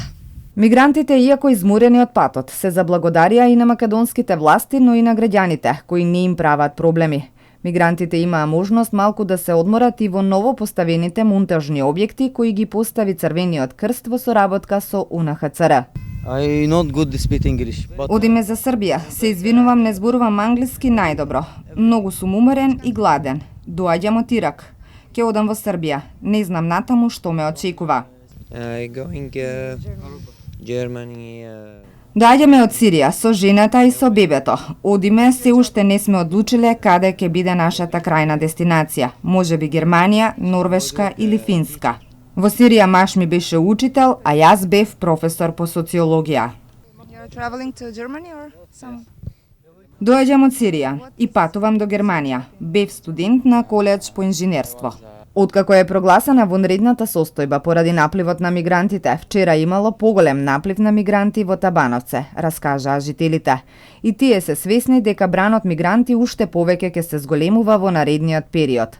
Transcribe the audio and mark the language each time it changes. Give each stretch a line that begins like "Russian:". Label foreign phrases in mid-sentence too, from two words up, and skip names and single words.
Macedonian: Мигрантите, иако изморени од патот, се заблагодарија и на македонските власти, но и на граѓаните, кои не им прават проблеми. Мигрантите имаа можност малку да се одморат и во ново поставените монтажни објекти кои ги постави Црвениот крст во соработка со УНХЦР.
English: I not good to speak English, but
Macedonian: Одиме за Србија. Се извинувам, не зборувам англиски најдобро. Многу сум уморен и гладен. Доаѓам од Ирак. Ке одам во Србија. Не знам натаму што ме очекува.
English: I going Germany.
Macedonian: Доаѓаме од Сирија со жената и со бебето. Одиме, се уште не сме одлучиле каде ќе биде нашата крајна дестинација. Можеби Германија, Норвешка или Финска. Во Сирија маш ми беше учител, а јас бев професор по социологија.
English: You're traveling to Germany or some?
Macedonian: Доаѓам од Сирија и патувам до Германија. Бев студент на коледж по инженерство. Откако е прогласена вонредната состојба поради напливот на мигрантите, вчера имало поголем наплив на мигранти во Табановце, раскажаа жителите. И тие се свесни дека бранот мигранти уште повеќе ќе се зголемува во наредниот период.